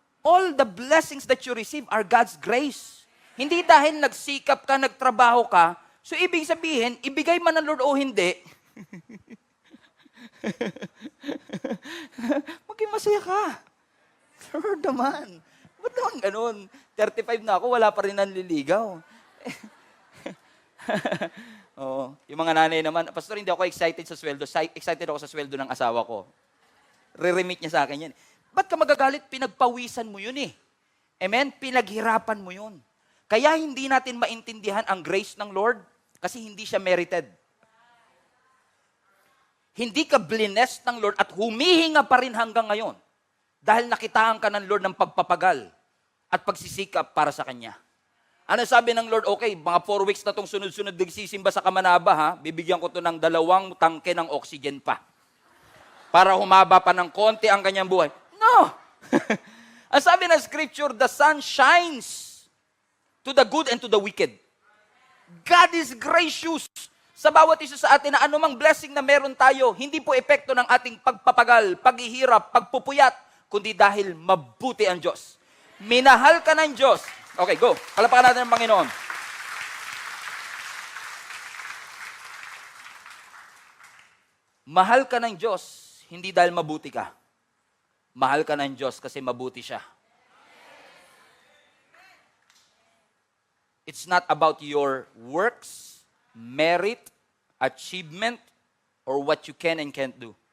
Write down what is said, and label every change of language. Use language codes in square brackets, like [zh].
[en] All the blessings that you receive are God's grace. [tl] Hindi dahil nagsikap ka, nagtrabaho ka, so ibig sabihin, ibigay man ng Lord o hindi, maging masaya ka. Lord naman. Ba't naman ganun? 35 na ako, wala pa rin nanliligaw. Oo. Yung mga nanay naman, Pastor, hindi ako excited sa sweldo. Excited ako sa sweldo ng asawa ko. Re-remit niya sa akin yan. Ba't ka magagalit? Pinagpawisan mo yun eh. Amen? Pinaghirapan mo yun. Kaya hindi natin maintindihan ang grace ng Lord kasi hindi siya merited. Hindi ka blessed ng Lord at humihinga pa rin hanggang ngayon dahil nakitaan ka ng Lord ng pagpapagal at pagsisikap para sa Kanya. Ano sabi ng Lord? Okay, mga 4 weeks na itong sunod-sunod nagsisimba sa Kamanaba, ha? Bibigyan ko to ng 2 tangke ng oxygen pa para humaba pa ng konti ang kanyang buhay. No! Ang sabi ng [en] Scripture, the sun shines to the good and to the wicked. God is gracious [tl] sa bawat isa sa atin na anumang blessing na meron tayo, hindi po epekto ng ating pagpapagal, paghihirap, pagpupuyat, kundi dahil mabuti ang Diyos. Minahal ka ng Diyos. Okay, go. Palapakan natin ang Panginoon. Mahal ka ng Diyos, hindi dahil mabuti ka. Mahal ka ng Diyos kasi mabuti siya. [en] It's not about your works, merit, achievement, or what you can and can't do.